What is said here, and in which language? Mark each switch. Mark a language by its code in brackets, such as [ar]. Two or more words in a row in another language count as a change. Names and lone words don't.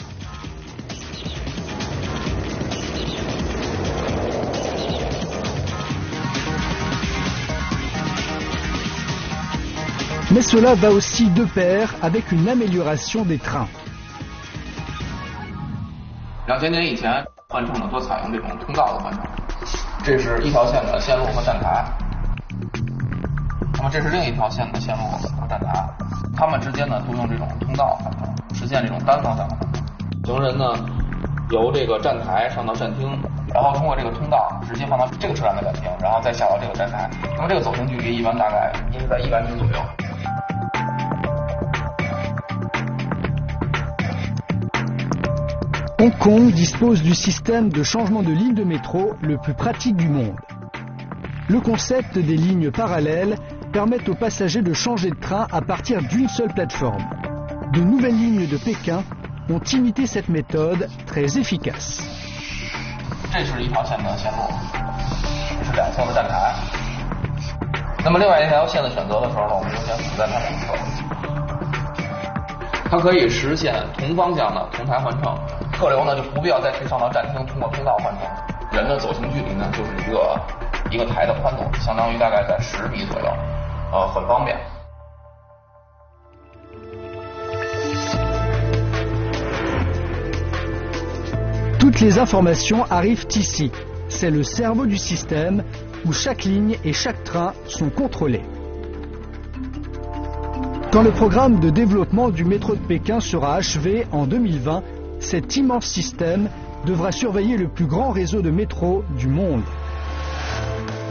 [fr] Mais cela va aussi de pair avec une amélioration des trains. [zh] 2000 年以前，换乘呢多采用这种通道的换乘，这是一条线的线路和站台。那么这是另一条线的线路和站台，它们之间呢都用这种通道换乘，实现这种单方向的换乘。行人呢由这个站台上到站厅，然后通过这个通道直接放到这个车站的站厅，然后再下到这个站台。那么这个走行距离一般大概应该在100米左右。 [fr] Hong Kong dispose du système de changement de ligne de métro le plus pratique du monde. Le concept des lignes parallèles permet aux passagers de changer de train à partir d'une seule plateforme. De nouvelles lignes de Pékin ont imité cette méthode très efficace. [zh] 这是一条线的线路，这是2侧的站台。那么另外一条线的选择的时候呢，我们优先处在它两侧。它可以实现同方向的同台换乘。客流呢就不必要再去上到站厅，通过通道换乘。人的走行距离呢就是一个台的宽度，相当于大概在10米左右，很方便。 [fr] Toutes les informations arrivent ici. C'est le cerveau du système où chaque ligne et chaque train sont contrôlés. Quand le programme de développement du métro de Pékin sera achevé en 2020, cet immense système devra surveiller le plus grand réseau de métro du monde.